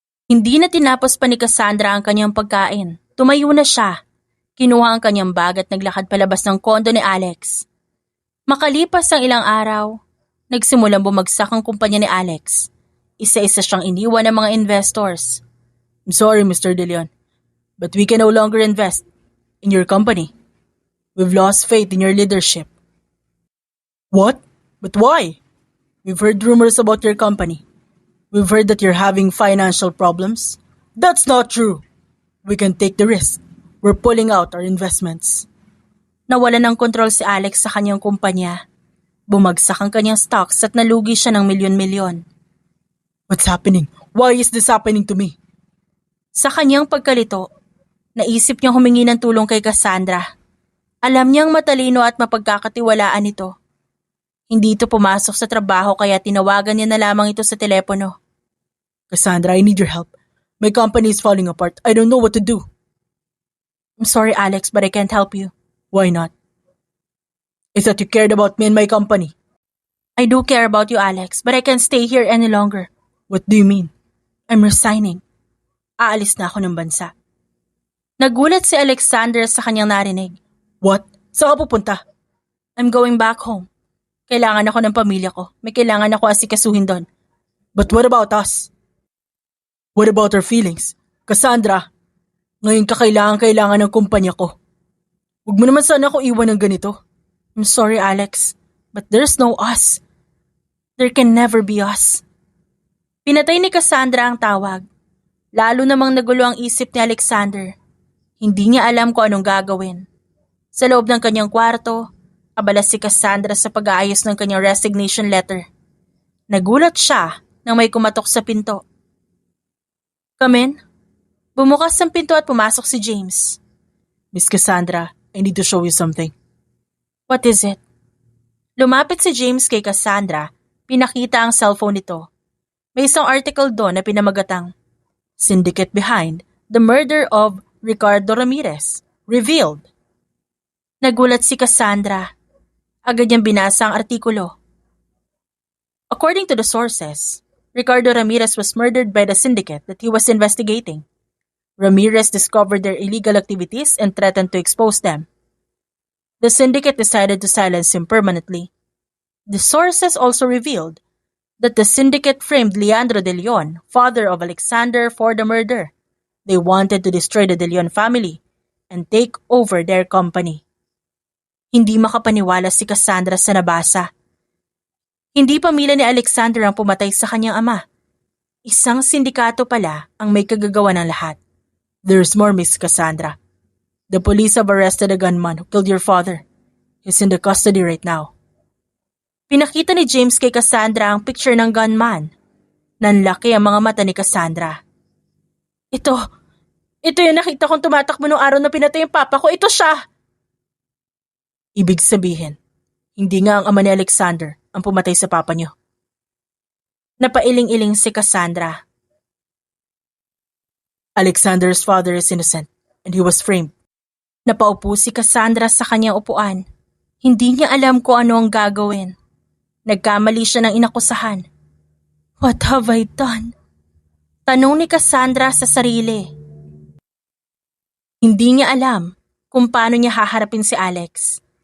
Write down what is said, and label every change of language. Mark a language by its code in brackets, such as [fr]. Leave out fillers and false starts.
[tl] Hindi na tinapos pa ni Cassandra ang kanyang pagkain. Tumayo na siya. Kinuha ang kanyang bag at naglakad palabas ng kondo ni Alex. Makalipas ang ilang araw, nagsimulang bumagsak ang kumpanya ni Alex. Isa-isa siyang iniwan ng mga investors. [en] I'm sorry, Mr. De Leon, but we can no longer invest in your company. We've lost faith in your leadership. What? But why? We've heard rumors about your company. We've heard that you're having financial problems. That's not true. We can take the risk. We're pulling out our investments. [tl] Nawala ng kontrol si Alex sa kanyang kumpanya. Bumagsak ang kanyang stocks at nalugi siya ng milyon-milyon. [en] What's happening? Why is this happening to me? [tl] Sa kanyang pagkalito, naisip niyang humingi ng tulong kay Cassandra. Alam niyang matalino at mapagkakatiwalaan ito. Hindi ito pumasok sa trabaho kaya tinawagan niya na lamang ito sa telepono. [en] Cassandra, I need your help. My company is falling apart. I don't know what to do. I'm sorry, Alex, but I can't help you. Why not? I thought you cared about me and my company. I do care about you, Alex, but I can't stay here any longer. What do you mean? I'm resigning. [tl] Aalis na ako ng bansa. Nagulat si Alexander sa kanyang narinig. What? Saan ka pupunta? [en] I'm going back home. [tl] Kailangan ako ng pamilya ko. May kailangan ako asikasuhin doon. [en] But what about us? What about our feelings? [tl] Cassandra, ngayon kailangan ng kumpanya ko. Huwag mo naman sana ako iwan ng ganito. [en] I'm sorry, Alex, but there's no us. There can never be us. [tl] Pinatay ni Cassandra ang tawag. Lalo namang nagulo ang isip ni Alexander. Hindi niya alam kung anong gagawin. Sa loob ng kanyang kwarto, abala si Cassandra sa pag-aayos ng kanyang resignation letter. Nagulat siya nang may kumatok sa pinto. [en] Come in. [tl] Bumukas ang pinto at pumasok si James. [en] Miss Cassandra, I need to show you something. What is it? [tl] Lumapit si James kay Cassandra, pinakita ang cellphone nito. May isang article doon na pinamagatang [en] Syndicate Behind the Murder of Ricardo Ramirez, Revealed. [tl] Nagulat si Cassandra. Agad niyang binasa ang artikulo. [en] According to the sources, Ricardo Ramirez was murdered by the syndicate that he was investigating. Ramirez discovered their illegal activities and threatened to expose them. The syndicate decided to silence him permanently. The sources also revealed that the syndicate framed Leandro De Leon, father of Alexander, for the murder. They wanted to destroy the De Leon family and take over their company. [tl] Hindi makapaniwala si Cassandra sa nabasa. Hindi pamilya ni Alexander ang pumatay sa kanyang ama. Isang sindikato pala ang may kagagawa ng lahat. [en] There's more, Miss Cassandra. The police have arrested a gunman who killed your father. He's in the custody right now. [tl] Pinakita ni James kay Cassandra ang picture ng gunman. Nanlaki ang mga mata ni Cassandra. Ito yung nakita kong tumatakbo noong araw na pinatay ang papa ko. Ito siya! Ibig sabihin, hindi nga ang ama ni Alexander ang pumatay sa papa niyo. Napailing-iling si Cassandra. [en] Alexander's father is innocent and he was framed. [tl] Napaupo si Cassandra sa kanyang upuan. Hindi niya alam kung ano ang gagawin. Nagkamali siya ng inakusahan. [en] What have I done? [tl] Tanong ni Cassandra sa sarili. Hindi niya alam kung paano niya haharapin si Alex.